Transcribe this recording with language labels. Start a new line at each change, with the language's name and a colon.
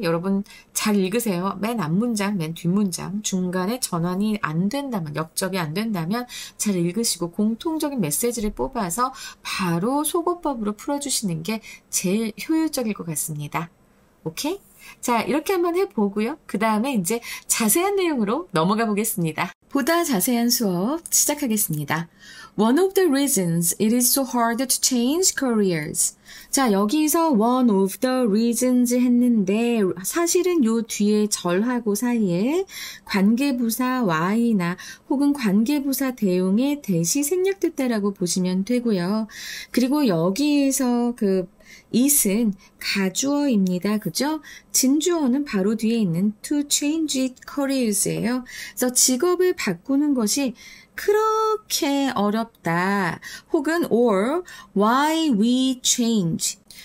Korean: 여러분 잘 읽으세요. 맨 앞문장, 맨 뒷문장, 중간에 전환이 안 된다면, 역접이 안 된다면 잘 읽으시고 공통적인 메시지를 뽑아서 바로 속어법으로 풀어주시는 게 제일 효율적일 것 같습니다. 오케이? 자, 이렇게 한번 해보고요. 그 다음에 이제 자세한 내용으로 넘어가 보겠습니다. 보다 자세한 수업 시작하겠습니다.
English: One of the reasons it is so hard to change careers.
Korean: 자, 여기서
English: one of the reasons
Korean: 했는데 사실은 요 뒤에 절하고 사이에 관계부사 y나 혹은 관계부사 대용의 대시 생략됐다라고 보시면 되고요. 그리고 여기에서 it은 가주어입니다. 그죠? 진주어는 바로 뒤에 있는
English: to change careers
Korean: 예요. 그래서 직업을 바꾸는 것이 그렇게 어렵다. 혹은
English: or why we change.